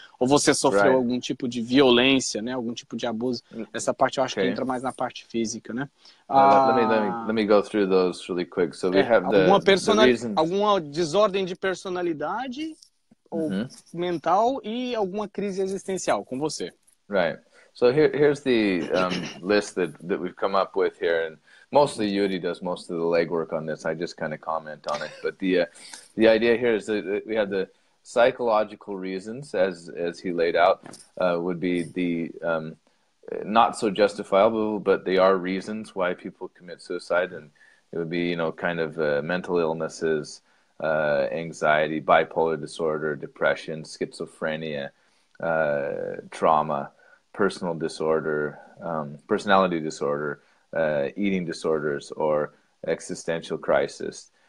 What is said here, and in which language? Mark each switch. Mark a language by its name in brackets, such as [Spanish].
[Portuguese] Ou você sofreu algum tipo de violência, né? Algum tipo de abuso. Essa parte eu acho que entra mais na parte física, né? [English] Let me go through those really quick. So we have the reasons. [Portuguese] Alguma desordem de personalidade ou mental e alguma crise existencial com você. [English] Right. So here's the list that we've come up with here, and mostly Yuri does most of the legwork on this. I just kind of comment on it. But the idea here is that we have the psychological reasons, as he laid out, would be the not so justifiable, but they are reasons why people commit suicide, and it would be, you know, kind of mental illnesses, anxiety, bipolar disorder, depression, schizophrenia, trauma, personal disorder, personality disorder, eating disorders, or existential crisis.